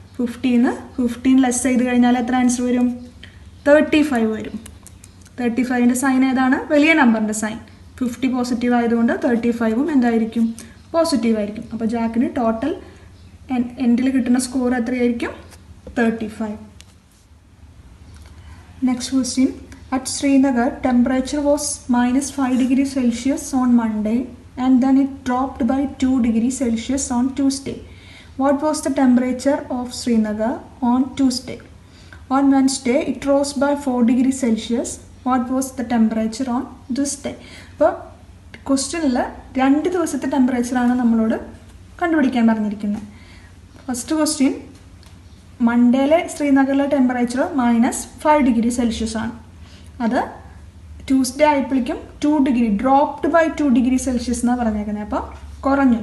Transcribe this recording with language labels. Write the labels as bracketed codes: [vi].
[ml] 15 less ചെയ്ത് കഴിഞ്ഞാൽ എത്ര ആൻസർ വരും? 35 വരും. 35ൻ്റെ സൈൻ ഏതാണ്? വലിയ നമ്പറിൻ്റെ സൈൻ. 50 പോസിറ്റീവ് ആയതുകൊണ്ട് 35ഉം എന്തായിരിക്കും? പോസിറ്റീവ് ആയിരിക്കും. അപ്പോൾ ജാക്കിന് ടോട്ടൽ എൻഡിൽ കിട്ടുന്ന സ്കോർ എത്രയായിരിക്കും? 35. [en] Next question. At Srinagar, temperature was -5 degrees Celsius on Monday and then it dropped by 2 degrees Celsius on Tuesday. What was the temperature of Srinagar on Tuesday? On Wednesday, it rose by 4 degrees Celsius. What was the temperature on this day? [ml] അപ്പോൾ ക്വസ്റ്റ്യനിൽ 2 ദിവസത്തെ ടെമ്പറേച്ചറാണ് നമ്മളോട് കണ്ടുപിടിക്കാൻ പറഞ്ഞിരിക്കുന്നത്. First question, മൺഡേയിലെ ശ്രീനഗറിലെ temperature -5 degree Celsius ആണ്. അത് Tuesday ആയപ്പോഴേക്കും 2 degree dropped by 2 degree Celsius എന്നാണ് പറഞ്ഞേക്കുന്നത്. അപ്പോൾ കുറഞ്ഞു.